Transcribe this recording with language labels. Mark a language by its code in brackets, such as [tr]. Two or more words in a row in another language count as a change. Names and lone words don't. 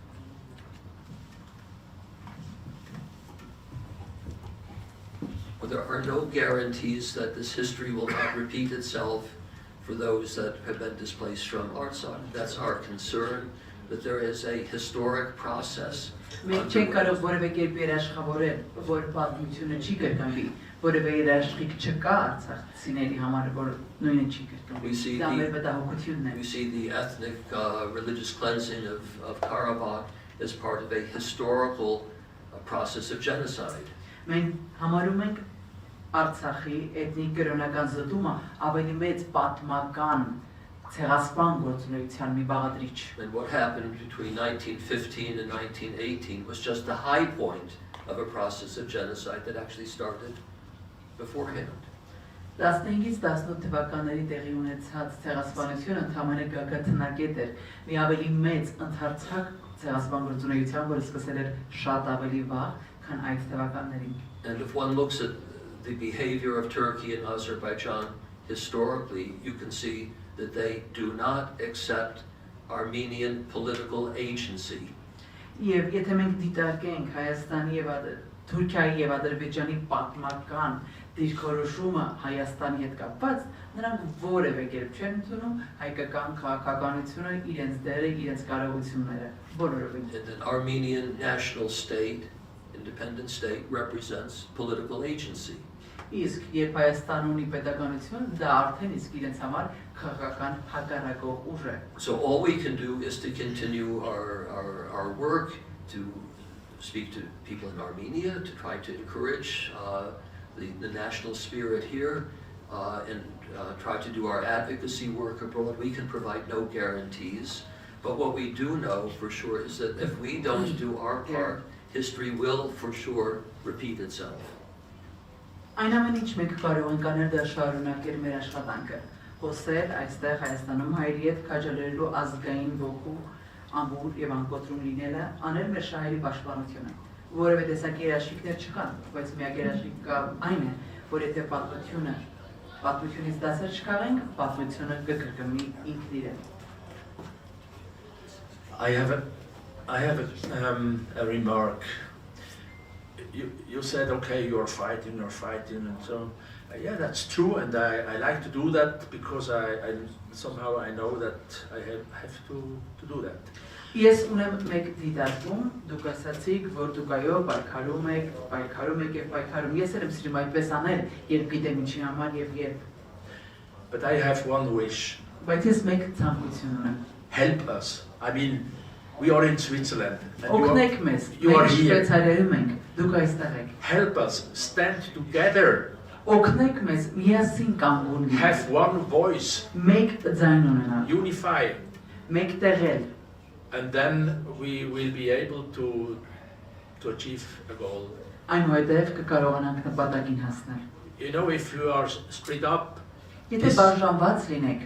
[en] Well, there are no guarantees that this history will not repeat itself for those that have been displaced from Artsakh. That's our concern, that there is a historic process. [hy] Մենք չենք կարող որևէ կերպ երաշխավորել, որ պատմությունը չի կրկնվի, որևէ երաշխիք չկա արցախցիների համար, որ նույնը չի կրկնվի։ Դա մեր մտահոգությունն է։ [en] We see the ethnic religious cleansing of Karabakh as part of a historical process of genocide. [hy] Մենք համարում ենք Արցախի էթնիկ կրոնական զտումը ավելի մեծ պատմական ցեղասպան գործունեության մի բաղադրիչ։ [en] And what happened between 1915 and 1918 was just the high point of a process of genocide that actually started beforehand. [hy] 15-ից 18 թվականների տեղի ունեցած ցեղասպանությունը ընդհանրապես գագաթնակետ էր, մի ավելի մեծ ընդհանրացակ ցեղասպան գործունեության, որը սկսել էր շատ ավելի վաղ, քան այդ թվականներին։ [en] And if one looks at the behavior of Turkey and Azerbaijan historically, you can see that they do not accept Armenian political agency. [hy] Եվ եթե մենք դիտարկենք Հայաստանի եւ Թուրքիայի եւ Ադրբեջանի պատմական դիրքորոշումը Հայաստանի հետ կապված, նրանք որևէ կերպ չեն ընդունում հայկական քաղաքականությունը, իրենց դերը, իրենց կարողությունները, բոլորովին։ [en] An Armenian national state, independent state, represents political agency. [hy] Իսկ երբ Հայաստանը ունի պետականություն, դա արդեն իսկ իրենց համար քաղաքական հակառակող ուժ է։ [en] So all we can do is to continue our work to speak to people in Armenia, to try to encourage the national spirit here, and try to do our advocacy work abroad. We can provide no guarantees, but what we do know for sure is that if we don't do our part, history will for sure repeat itself. [hy] Այն ամեն ինչ մենք կարող ենք անել դա շարունակել մեր աշխատանքը, խոսել այստեղ Հայաստանում հայերի հետ քաջալերելու ազգային ոգու ամուր եւ անկոտրում լինելը, անել մեր շահերի պաշտպանությունը, որովհետեւ տեսակ երաշխիքներ չկան, բայց միակ երաշխիք կա այն է, որ եթե պատմությունից դասեր չկաղենք, պատմությունը կկրկնվի ինքն իրեն։ [en] I have a remark. You said, okay, you're fighting, and so yeah, that's true, and I like to do that because I somehow I know that I have to do that. [hy] Ես ունեմ մեկ դիտարկում, դուք ասացիք, որ դուք այո պայքարում եք եւ պայքարում։ Ես էլ եմ սիրում այդպես անել, երբ գիտեմ ինչի համար եւ երբ։ [en] But I have one wish. [hy] Բայց ես մեկ ցանկություն ունեմ։ [en] Help us. I mean, we are in Switzerland. [hy] Օգնեք մեզ։ [en] You are here. [hy] Շվեյցարիայում ենք, դուք այստեղ եք։ [en] Help us. Stand together. [hy] Օգնեք մեզ, միասին կանգուն լինենք։ [en] Have one voice. [hy] Մեկ ձայն ունենալ։ [en] Unify. [hy] Մեկ տեղել։ [en] And then we will be able to achieve a goal. [hy] Այնուհետև կկարողանանք նպատակին հասնել։ [en] You know, if you are split up [hy] Եթե բաժանված լինեք